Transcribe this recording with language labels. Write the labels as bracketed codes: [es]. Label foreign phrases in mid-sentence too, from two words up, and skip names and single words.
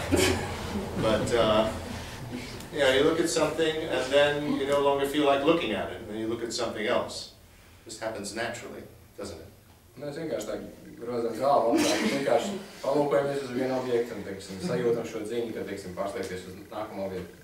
[en] But, you look at something and then you no longer feel like looking at it. And then you look at something else. This happens naturally, doesn't it? [lv] Mēs vienkārši tā grozam galvu, vienkārši palūkojamies uz vienu objektu un, teiksim, sajūtam šo dziņu, ka, teiksim, pārslēgties uz nākamo objektu.